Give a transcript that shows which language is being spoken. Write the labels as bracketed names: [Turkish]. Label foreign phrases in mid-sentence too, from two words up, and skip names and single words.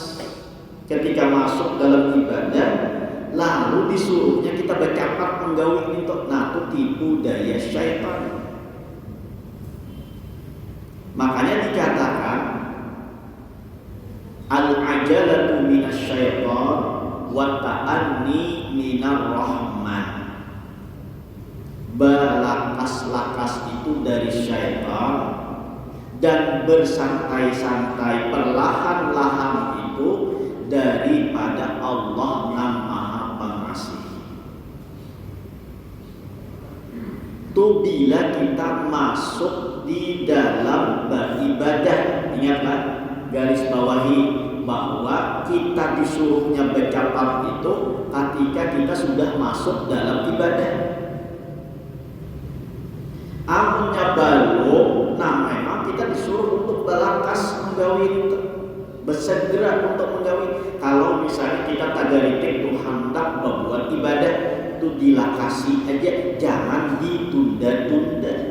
[Indonesian] Ketika masuk dalam ibadah, lalu disuruhnya kita [Banjar] bercapat menggawi [Indonesian] itu, nah itu tipu daya syaitan. Makanya dikatakan [Arabic] العجلة من الشيطان والتأني من الرحمن. [Indonesian] Balakas-lakas itu dari syaitan, dan bersantai-santai perlahan-lahan itu daripada Allah yang Maha Pengasih. Itu bila kita masuk di dalam beribadah, ingatlah garis bawahi bahwa kita disuruhnya bercapat itu ketika kita sudah masuk dalam ibadah. Amunnya belum, nah memang kita disuruh untuk [Banjar] balakas menggawi [Indonesian] itu, bersegera untuk menggawi. Kalau misalnya kita tagaritik tuh hendak membuat ibadah, itu dilakasi aja, jangan ditunda-tunda.